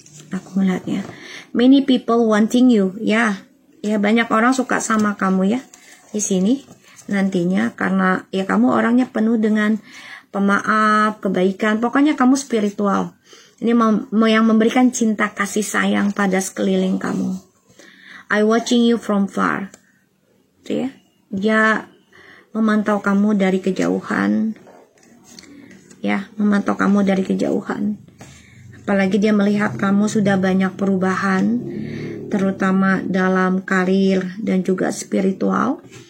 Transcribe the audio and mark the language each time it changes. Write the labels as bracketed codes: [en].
[id] Aku melihatnya, [en] many people wanting you, [id] ya banyak orang suka sama kamu ya di sini nantinya, karena ya kamu orangnya penuh dengan pemaaf, kebaikan, pokoknya kamu spiritual. Ini yang memberikan cinta kasih sayang pada sekeliling kamu. [en] I watching you from far, tuh ya. [id] Dia memantau kamu dari kejauhan, ya, memantau kamu dari kejauhan. Apalagi dia melihat kamu sudah banyak perubahan, terutama dalam karir dan juga spiritual.